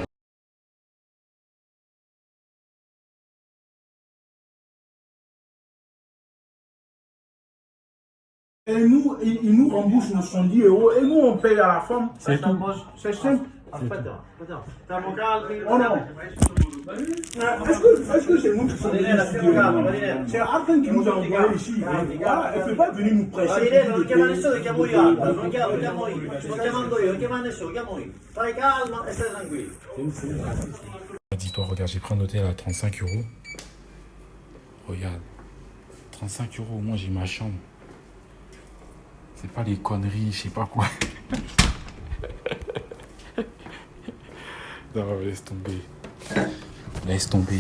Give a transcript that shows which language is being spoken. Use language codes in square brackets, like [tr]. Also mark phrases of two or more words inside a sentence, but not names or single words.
[fr] Et nous, ils nous remboursent nos 110 € et nous on paye à la femme. C'est tout. C'est simple. Oh non. Est-ce que c'est nous qui sommes venus? C'est Arkan qui nous a envoyés ici. Elle ne peut pas venir nous presser. [it] Non chiama nessuno, chiamo io Arkan, non chiamo io. Sto chiamando io, non chiama nessuno, chiamo io. Fai calma e stai tranquillo. [fr] Dis-toi, regarde, j'ai pris un hôtel à 35 euros. Regarde, 35 euros, moi j'ai ma chambre. C'est pas les conneries, je sais pas quoi. Non, laisse tomber. Laisse tomber.